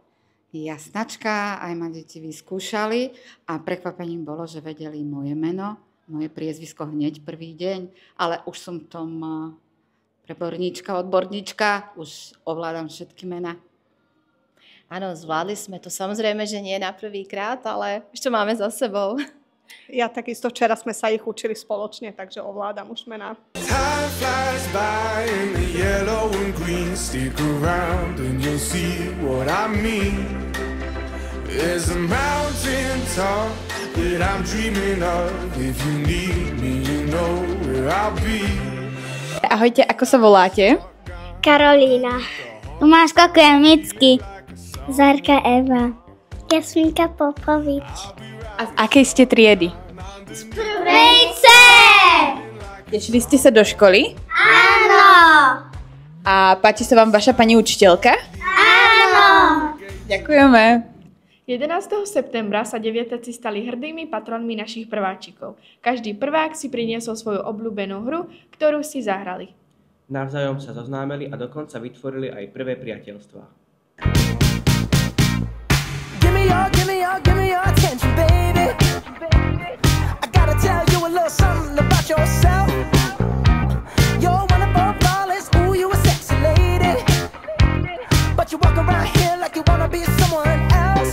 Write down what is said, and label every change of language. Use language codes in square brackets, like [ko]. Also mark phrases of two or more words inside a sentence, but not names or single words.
[sk] Jasnačka, aj ma deti vyskúšali a prekvapením bolo, že vedeli moje meno, moje priezvisko hneď prvý deň, ale už som tom preborníčka, odborníčka, už ovládam všetky mená. Áno, zvládli sme to. Samozrejme, že nie na prvýkrát, ale ešte máme za sebou. Ja takisto včera sme sa ich učili spoločne, takže ovládam už mená. [en] Time flies by in the yellow and green. Stick around and you'll see what I mean. There's a mountain top that I'm dreaming of. If you need me, you know where I'll be. [sk] Ahojte, ako sa voláte? Karolína. Tomáška Kremický. Zarka Eva. Jasminka Popovič. A z akej ste triedy? Z prvej C! Tešili ste sa do školy? Áno! A páči sa vám vaša pani učiteľka? Áno! Ďakujeme. 11. septembra sa deviatáci stali hrdými patronmi našich prváčikov. Každý prvák si priniesol svoju obľúbenú hru, ktorú si zahrali. Navzájom sa zoznámili a dokonca vytvorili aj prvé priateľstvá. [en] Give me your attention, baby. I gotta tell you a little something about yourself. You're one of our flawless, ooh, you a sexy lady. But you walk around here like you wanna be someone else.